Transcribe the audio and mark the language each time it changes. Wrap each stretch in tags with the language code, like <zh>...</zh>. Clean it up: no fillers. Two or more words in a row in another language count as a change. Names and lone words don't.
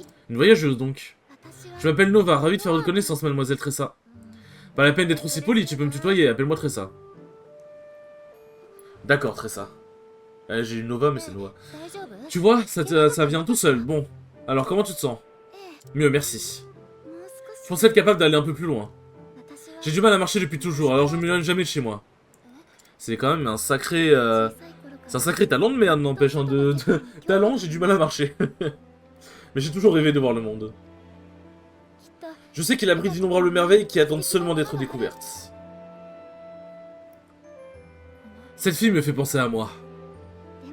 <fr>Une voyageuse, donc.</fr> <ja>私は</ja> <fr>Je m'appelle Nova, ravi de faire votre connaissance, mademoiselle Tressa. Pas la peine d'être aussi poli, tu peux me tutoyer, appelle-moi Tressa. D'accord, Tressa. J'ai une Nova, mais c'est Nova.</fr> <ja>大丈夫</ja> <fr>Tu vois, ça vient tout seul. Bon, alors comment tu te sens?</fr> <ja>ええ</ja> <fr>Mieux, merci.</fr> <ja>もう</ja> <fr>Je</fr> <ja>少し</ja> <fr>pensais être capable d'aller un peu plus loin.</fr> <ja>私は</ja> <fr>J'ai du mal à marcher depuis toujours, alors je ne m'éloigne jamais de chez moi. C'est quand même un sacré...</fr> <ja>小さい頃から</ja> <fr>C'est un sacré talent de merde, n'empêche, hein, talent, j'ai du mal à marcher. Mais j'ai toujours rêvé de voir le monde.</fr> <ja>きっと</ja> <fr>Je sais qu'il abrite d'innombrables merveilles qui attendent seulement d'être découvertes. Cette fille me fait penser à moi.</fr> <ja>でも</ja>